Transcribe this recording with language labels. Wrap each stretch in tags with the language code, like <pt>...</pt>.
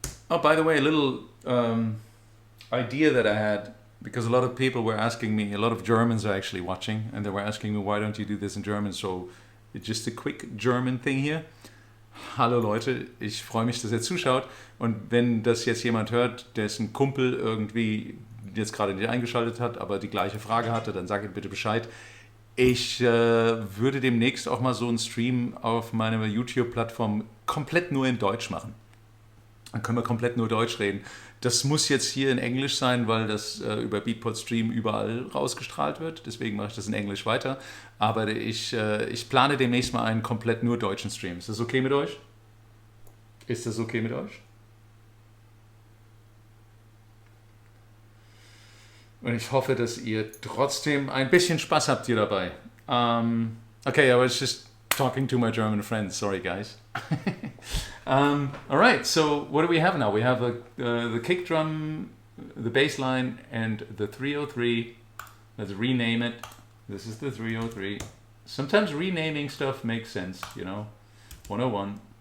<en>Oh, by the way, a little idea that I had, because a lot of people were asking me, a lot of Germans are actually watching, and they were asking me, why don't you do this in German? So it's just a quick German thing here.</en> <de>Hallo Leute, ich freue mich, dass ihr zuschaut, und wenn das jetzt jemand hört, dessen Kumpel irgendwie jetzt gerade nicht eingeschaltet hat, aber die gleiche Frage hatte, dann sag ihm bitte Bescheid. Ich würde demnächst auch mal so einen Stream auf meiner YouTube-Plattform komplett nur in Deutsch machen. Dann können wir komplett nur Deutsch reden. Das muss jetzt hier in Englisch sein, weil das über Beatport Stream überall rausgestrahlt wird. Deswegen mache ich das in Englisch weiter. Aber ich plane demnächst mal einen komplett nur deutschen Stream. Ist das okay mit euch? Ist das okay mit euch? Und ich hoffe, dass ihr trotzdem ein bisschen Spaß habt hier dabei.</de> <en>Okay, I was just talking to my German friends. Sorry, guys. All right, so what do we have now? We have the kick drum, the bass line, and the 303. Let's rename it. This is the 303. Sometimes renaming stuff makes sense, you know. 101.</en>